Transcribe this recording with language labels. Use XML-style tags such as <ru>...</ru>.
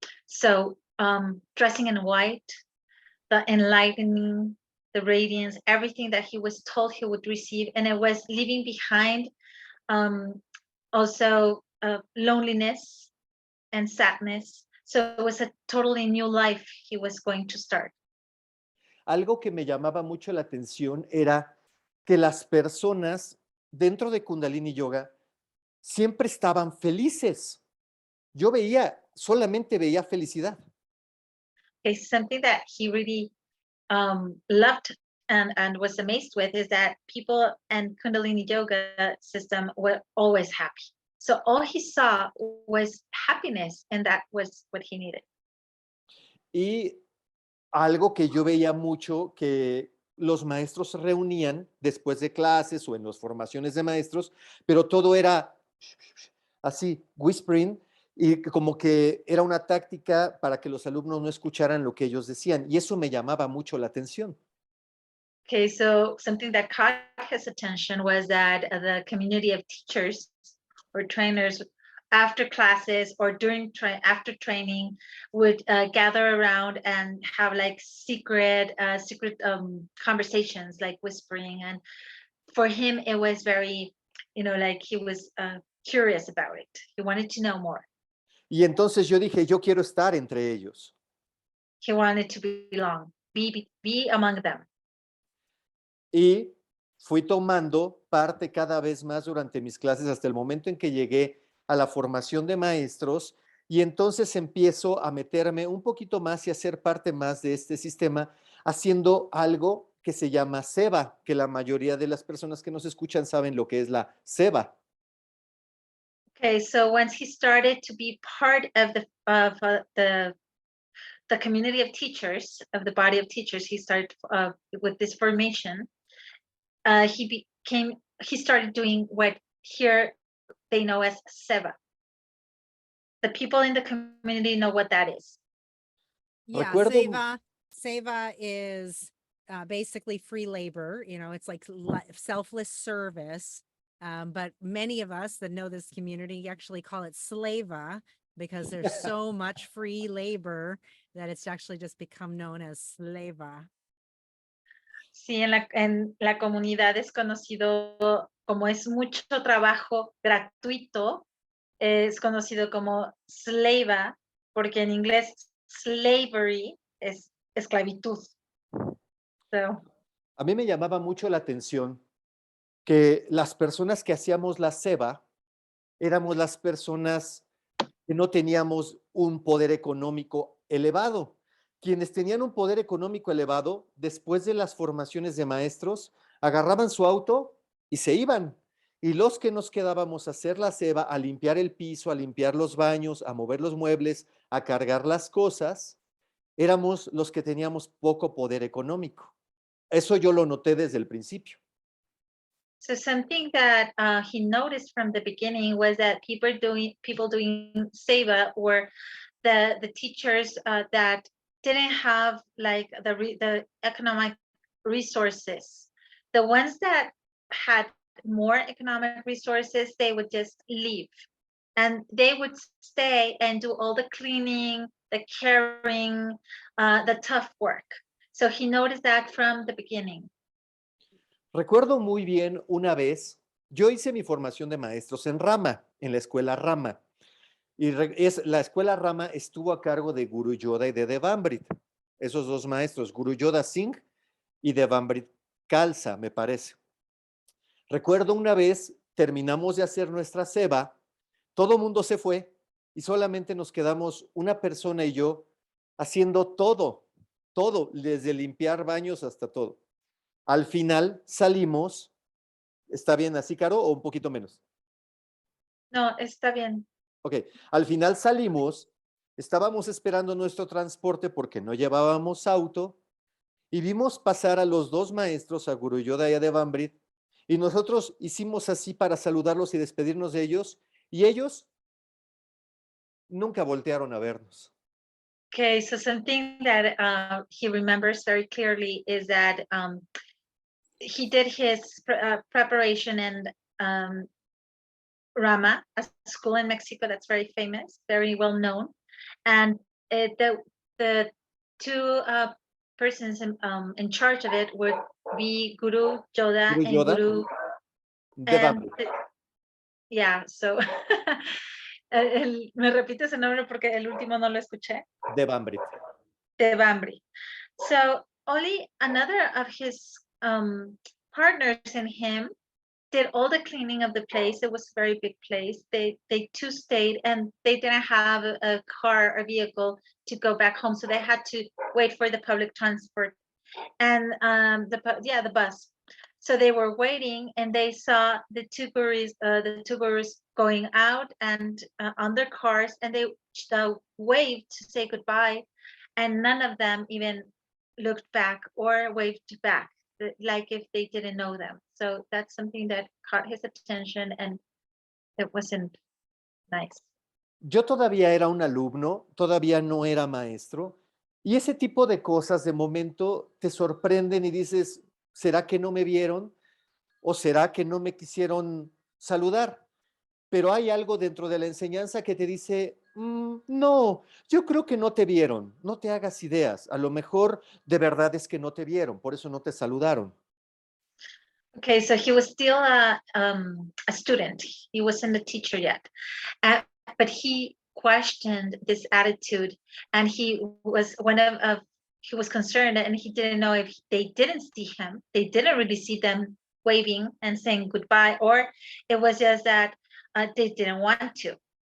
<en>So dressing in white, the enlightening, the radiance, everything that he was told he would receive, and it was leaving behind also loneliness and sadness. So it was a totally new life he was going to start.</en> <es>Algo que me llamaba mucho la atención era que las personas dentro de Kundalini Yoga siempre estaban felices. Yo solamente veía felicidad.</es> <en>Okay, something that he really loved and was amazed with is that people and Kundalini Yoga system were always happy. So all he saw was happiness, and that was what he needed.</en> <es>Y algo que yo veía mucho, que los maestros se reunían después de clases o en las formaciones de maestros, pero todo era así, whispering, y como que era una táctica para que los alumnos no escucharan lo que ellos decían, y eso me llamaba mucho la atención.</es> <en>Okay, so something that caught his attention was that the community of teachers or trainers after classes or after training would gather around and have like secret conversations, like whispering. And for him, it was very, like he was curious about it. He wanted to know more.</en> <es>Y entonces yo dije, yo quiero estar entre ellos.</es> <en>He wanted to belong, be among them.</en> <es>Y fui tomando parte cada vez más durante mis clases hasta el momento en que llegué a la formación de maestros, y entonces empiezo a meterme un poquito más y a ser parte más de este sistema, haciendo algo que se llama seva, que la mayoría de las personas que nos escuchan saben lo que es la seva.</es> <en>Okay, so once he started to be part of the community of teachers, of the body of teachers, he started with this formation. He started doing what here they know as seva. The people in the community know what that is. Yeah,</en> <es>Recuerdo-</es> <en>seva is basically free labor. It's like selfless service. But many of us that know this community actually call it slava, because there's so much free labor that it's actually just become known as slava.</en> <es>Sí, en la comunidad es conocido como es mucho trabajo gratuito, es conocido como slava, porque en inglés slavery es esclavitud.</es> <en>So,</en> <es>A mí me llamaba mucho la atención que las personas que hacíamos la seva éramos las personas que no teníamos un poder económico elevado. Quienes tenían un poder económico elevado, después de las formaciones de maestros, agarraban su auto y se iban. Y los que nos quedábamos a hacer la seva, a limpiar el piso, a limpiar los baños, a mover los muebles, a cargar las cosas, éramos los que teníamos poco poder económico. Eso yo lo noté desde el principio.</es> <en>So something that he noticed from the beginning was that people doing seva were the teachers that didn't have like the economic resources. The ones that had more economic resources, they would just leave, and they would stay and do all the cleaning, the caring, the tough work. So he noticed that from the beginning.</en> <es>Recuerdo muy bien una vez, yo hice mi formación de maestros en RaMa, en la escuela RaMa. Y la escuela RaMa estuvo a cargo de Guru Yoda y de Devamrit, esos dos maestros, Guru Yoda Singh y Devamrit Khalsa, me parece. Recuerdo una vez, terminamos de hacer nuestra seva, todo mundo se fue y solamente nos quedamos una persona y yo haciendo todo, desde limpiar baños hasta todo. Al final salimos, ¿está bien así, Caro, o un poquito menos? No, está bien. Ok, al final salimos, estábamos esperando nuestro transporte porque no llevábamos auto, y vimos pasar a los dos maestros, a Guru Yoda y a Devamrit, y nosotros hicimos así para saludarlos y despedirnos de ellos, y ellos nunca voltearon a vernos.</es> <en>Okay, so something that he remembers very clearly is that he did his preparation in RaMa, a school in Mexico that's very famous, very well known, and the two persons in charge of it would be Guru Yoda Guru and Yoda, Guru Devamrit. Yeah, so</en> <es>me repite ese nombre porque el último no lo escuché. Devamrit. Devamrit.</es> <en>So only another of his partners and him did all the cleaning of the place. It was a very big place. They too stayed, and they didn't have a car or vehicle to go back home, so they had to wait for the public transport and the bus. So they were waiting, and they saw the two gurus going out and on their cars, and they waved to say goodbye, and none of them even looked back or waved back, like if they didn't know them. So that's something that caught his attention, and it wasn't nice.</en> <es>Yo todavía era un alumno, todavía no era maestro, y ese tipo de cosas de momento te sorprenden y dices, ¿será que no me vieron? ¿O será que no me quisieron saludar? Pero hay algo dentro de la enseñanza que te dice, no, yo creo que no te vieron, no te hagas ideas, a lo mejor de verdad es que no te vieron, por eso no te saludaron.</es> <en>Okay, so he was still a student. He wasn't a teacher yet, but he questioned this attitude, and he was he was concerned, and he didn't know if they didn't see him. They didn't really see them waving and saying goodbye, or it was just that they didn't want to.</en>